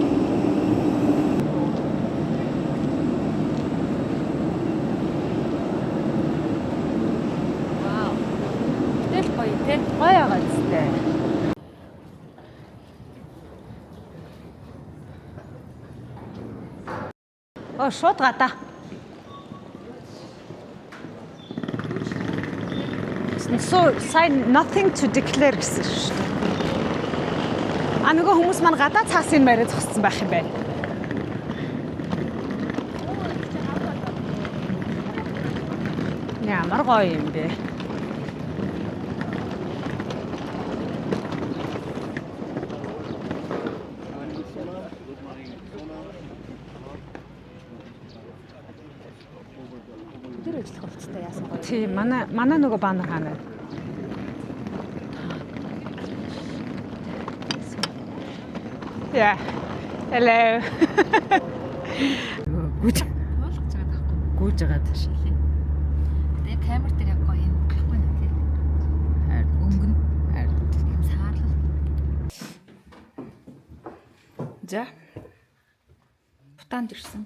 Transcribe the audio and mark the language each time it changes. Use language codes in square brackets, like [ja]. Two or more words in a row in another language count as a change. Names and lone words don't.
[mn] Вау. Тэл гоё те. Гоё газартай. Шууд гадаа. [en] So sign nothing to declare [mn] гэсэн шүү дээ. Нөгөө хүмүүс маань гадаа цаасын морь зогссон байх юм байна. Ямар гоё юм бэ? Тэр ажиллах хувцастай яасан гоё. Тий, манай нөгөө банер хаана. Yeah. Hello. Гүйж Болгож байгаа байхгүй. гүйж байгаа тааш. Тэгээ камер дээр яг гоё юм гахгүй нэ тий. Өнгөн юм саарлал. За. Бутанд ирсэн.